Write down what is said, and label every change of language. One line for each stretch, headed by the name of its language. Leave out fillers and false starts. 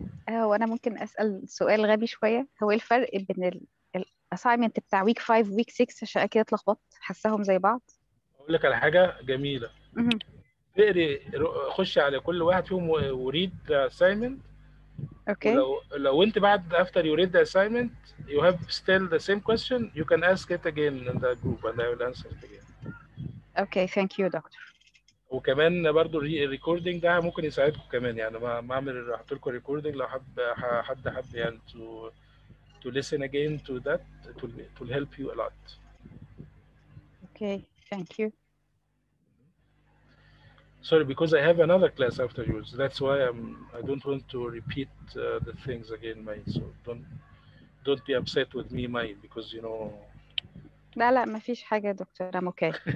Arabic: هو أنا ممكن أسأل سؤال غبي شوية، هو إيه الفرق بين الأسايمنت بتاع ويك 5 ويك 6 عشان كده اتلخبطت حاساهم زي بعض؟ أقول لك على حاجة جميلة. اقري خشي على كل واحد فيهم
English: وريد the assignment. Okay.
Arabic: ولو أنت بعد
English: after you read the assignment you have still the same question you can ask it again in the group and I will answer it again. Okay, thank you doctor.
Arabic: وكمان برضو الريكوردينج ده ممكن يساعدكم كمان يعني ما اعمل احط لكم ريكوردينج لو حد يعني
English: to listen again to that it will help you a lot. Okay, thank you. Sorry, because I have another class after yours. That's why I don't want to repeat the things again, May. So don't be upset with me, May, because you know.
Arabic: لا ما فيش حاجة يا دكتور.
English: I'm okay.